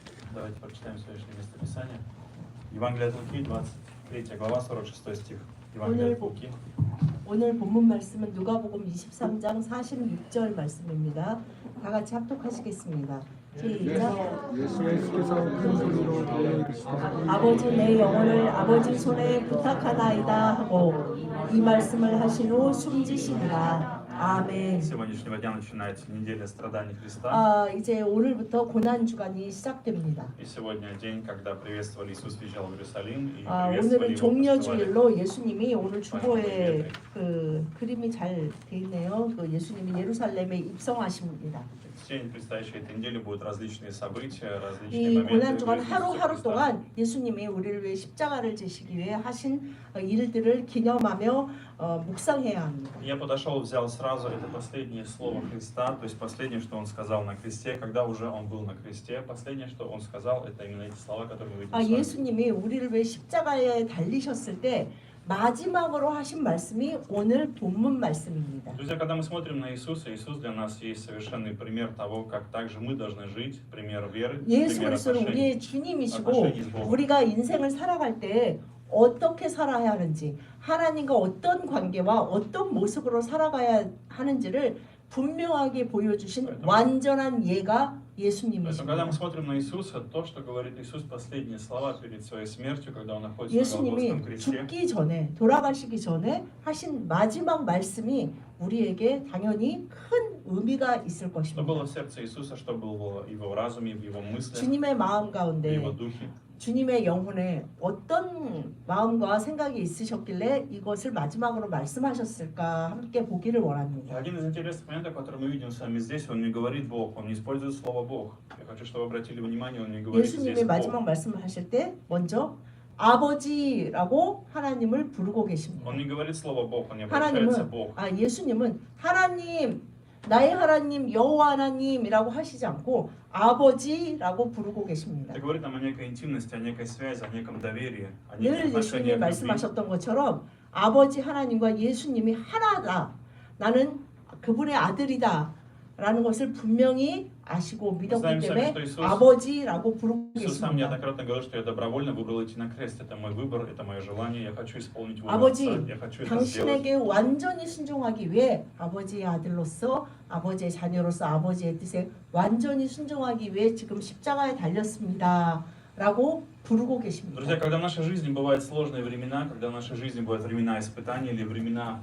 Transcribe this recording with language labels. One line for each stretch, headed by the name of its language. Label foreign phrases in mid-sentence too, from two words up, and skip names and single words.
Russian: Давайте прочитаем следующее место Писания. Евангелие от Луки, 23 глава, 46 стих. Евангелие от Луки.
Korean: 오늘 본문 말씀은 누가복음 23장 46절 말씀입니다. 다 같이 합독하시겠습니다. 시작. 예수께서 큰 소리로 하여 이르시되 아버지 내 영혼을 아버지 손에 부탁하나이다 하고 이 말씀을 하신 후 숨지시니라. 아멘.
Russian: С сегодняшнего дня начинается неделя страданий Христа.
Korean: 이제 오늘부터 고난 주간이 시작됩니다.
Russian: И сегодня день, когда приветствовали Иисус въезжал в Иерусалим и
Korean: 오늘은
Russian: приветствовали его,
Korean: 종려주일로 예수님이 오늘 주보에 그 그림이 잘 돼 있네요. 그 예수님이 예루살렘에 입성하십니다.
Russian: В течение предстоящей этой недели будут различные события, различные
Korean: 이
Russian: моменты
Korean: 고난
Russian: в
Korean: 주간
Russian: жизни Иисуса
Korean: 하루하루
Russian: Христа.
Korean: 동안 예수님이 우리를 위해 십자가를 지시기 위해 하신 일들을 기념하며 묵상해야 합니다.
Russian: Я подошел, взял сразу это последнее слово Христа, то есть последнее, что Он сказал на кресте, когда уже Он был на кресте. Последнее, что Он сказал, это именно эти слова, которые мы видим с вами.
Korean: 예수님이 우리를 위해 십자가에 달리셨을 때 마지막으로 하신 말씀이 오늘 본문 말씀입니다.
Russian: Друзья, когда мы смотрим на Иисуса, Иисус для нас есть совершенный пример того, как также мы должны жить, пример веры,
Korean: 예수
Russian: пример
Korean: 그리스도는 우리의
Russian: отношений.
Korean: 주님이시고
Russian: отношений с Богом.
Korean: 우리가 인생을 살아갈 때 어떻게 살아야 하는지 하나님과 어떤 관계와 어떤 모습으로 살아가야 하는지를 분명하게 보여주신 완전한 예가
Russian: Поэтому, когда
Korean: 예수님이십니다.
Russian: мы смотрим на Иисуса, то, что говорит Иисус последние слова перед своей смертью, когда Он находится на Голгофском
Korean: 예수님이
Russian: кресте,
Korean: 죽기 전에 돌아가시기 전에 하신 마지막 말씀이 우리에게 당연히 큰 의미가 있을
Russian: что
Korean: 것입니다.
Russian: было в сердце Иисуса, что было в Его разуме, в Его мыслях,
Korean: 주님의 마음
Russian: в
Korean: 가운데
Russian: Его духе.
Korean: 주님의 영혼에 어떤 마음과 생각이 있으셨길래 이것을 마지막으로 말씀하셨을까 함께 보기를 원합니다.
Russian: Один из интересных моментов, который мы видим с вами здесь, Он не говорит Бог, Он не использует слово Бог. Я хочу, чтобы вы обратили внимание, Он не говорит здесь
Korean: 예수님의 마지막
Russian: Бог.
Korean: 말씀을 하실 때 먼저 아버지라고 하나님을 부르고 계십니다.
Russian: Он не говорит слово Бог, Он не обращается Бог.
Korean: 예수님은 하나님, 나의 하나님, 여호와 하나님이라고 하시지 않고 아버지라고 부르고 계십니다.
Russian: Это говорит нам о некой 인тимности, о некой связи, о неком доверии, о
Korean: 늘
Russian: неких
Korean: 예수님이
Russian: отношениях любви.
Korean: 말씀하셨던 것처럼 아버지 하나님과 예수님이 하나다. 나는 그분의 아들이다. 라는 것을 분명히 아시고 믿었기 때문에 아버지라고 부르고
Russian: Иисус сам
Korean: 계십니다.
Russian: неоднократно говорил, что я добровольно выбрал идти на крест. Это мой выбор, это мое желание. Я хочу исполнить волю
Korean: 아버지,
Russian: Отца. Я хочу это сделать.
Korean: 당신에게 완전히 순종하기 위해 아버지의 아들로서 아버지의 자녀로서 아버지의 뜻에 완전히 순종하기 위해 지금 십자가에 달렸습니다. 라고 부르고 계십니다.
Russian: Друзья, когда в нашей жизни бывают сложные времена, когда в нашей жизни бывают времена испытаний или времена